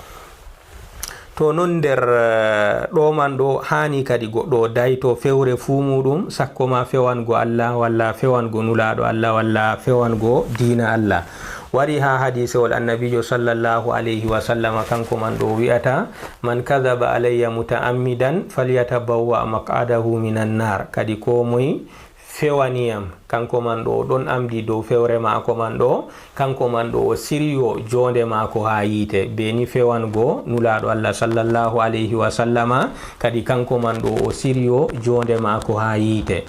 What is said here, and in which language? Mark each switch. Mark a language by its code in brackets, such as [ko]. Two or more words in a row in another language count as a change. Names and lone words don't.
[ff] To non nder ɗo man ɗo hani kadi goɗɗo dayto fewre fu muɗum, sakko ma fewango Allah walla fewango nulaɗo Allah walla fewango dina Allah. Wari ha hadisewol annabijo [ar] صلى الله عليه وسلم [ff] kanko man ɗo wi'ata [ar] من كذب علي متعمدا فليتبوأ مقعده من النار, [ff] kadi ko moy fewaniyam kanko man ɗo ɗon amdi dow fewre mako man ɗo, kanko man ɗo o siryo jonde mako ha yiite, beni fewango nulaɗo Allah [ar] صلى الله عليه وسلم, [ff] kadi kanko man ɗo o siryo jonde mako ha yiite.